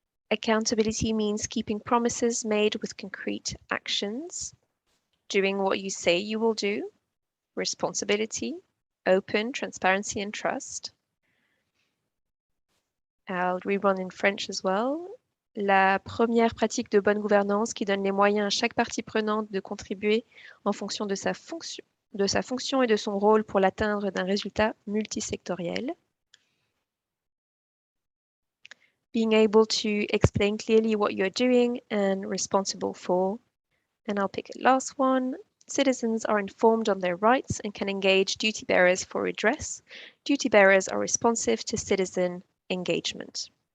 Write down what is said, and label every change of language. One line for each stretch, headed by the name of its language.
English: Accountability means keeping promises made with concrete actions, doing what you say you will do, responsibility, open, transparency, and trust. I'll read one in French as well.
French: La première pratique de bonne gouvernance qui donne les moyens à chaque partie prenante de contribuer en fonction de sa fonction et de son rôle pour l'atteindre d'un résultat multisectoriel.
English: Being able to explain clearly what you're doing and responsible for. And I'll pick a last one. Citizens are informed on their rights and can engage duty bearers for redress. Duty bearers are responsive to citizen engagement.